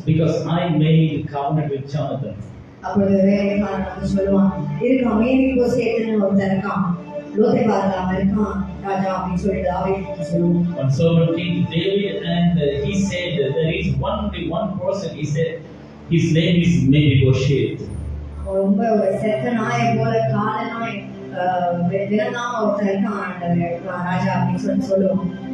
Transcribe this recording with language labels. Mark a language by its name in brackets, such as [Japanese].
[English] Because I made covenant with Jonathan. [Tamil] அப்பொழுது வேலைக்காரன் வந்து சொல்லுவான், இருக்கான், மேவிபோசேத்துன்னு ஒருத்தன் இருக்கான், லோதேபார்ல இருக்கான் ராஜா அப்படின்னு சொல்லிட்டு தாவீது சொல்லுவான். [English] One servant came to David and he said there is only one person. He said his name is Mephibosheth. [Tamil] அவன் ரொம்ப ஒரு செத்த நாயை போல கால நாய் விலங்காம ஒருத்தன் இருக்கான் ராஜா அப்படின்னு சொல்லுவான்.